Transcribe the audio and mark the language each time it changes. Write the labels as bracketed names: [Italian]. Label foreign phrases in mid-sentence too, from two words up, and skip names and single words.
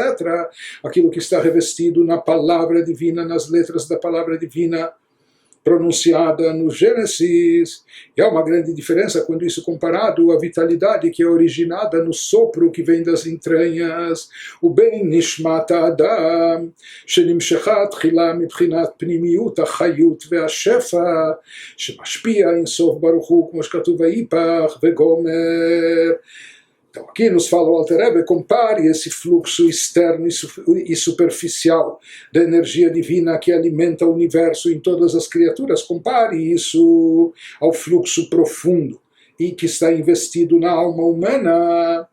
[Portuguese] Aquilo que está revestido na palavra divina, nas letras da palavra divina, pronunciada no Gênesis. E há uma grande diferença quando isso é comparado à vitalidade que é originada no sopro que vem das entranhas. [Hebrew] אבל נשמת אדם, שנמשכה תחילה מבחינת פנימיות החיות והשפע, שמשפיע אינסוף ברוך הוא, כמו שכתוב ויפח וגומר. [Portuguese] Então aqui nos fala o Alter Rebbe, compare esse fluxo externo e superficial da energia divina que alimenta o universo em todas as criaturas, compare isso ao fluxo profundo e que está investido na alma humana.